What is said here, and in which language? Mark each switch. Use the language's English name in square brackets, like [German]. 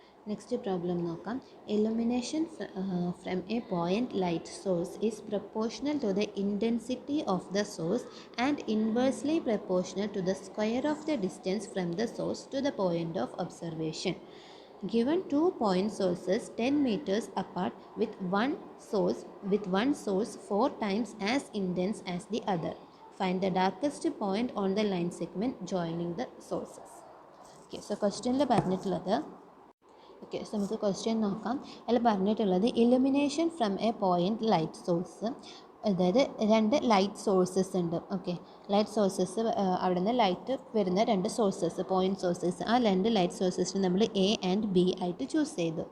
[English] Next problem നോക്കാം. Illumination from a point light source is proportional to the intensity of the source and inversely proportional to the square of the distance from the source to the point of observation. Given two point sources 10 meters apart with one source 4 times as intense as the other. Find the darkest point on the line segment joining the sources. [Malayalam] Okay, so questionൽ പറഞ്ഞിട്ടുള്ളത്, okay, so നമുക്ക് question നോക്കാം. അതിൽ പറഞ്ഞിട്ടുള്ളത് illumination from A point light source, അതായത് രണ്ട് light sources ഉണ്ട്. Okay, light sources, അവിടെ നിന്ന് ലൈറ്റ് വരുന്ന രണ്ട് സോഴ്സസ്, പോയിന്റ് സോഴ്സസ്, ആ രണ്ട് ലൈറ്റ് സോഴ്സസിന് നമ്മൾ എ ആൻഡ് ബി ആയിട്ട് ചൂസ് ചെയ്തു.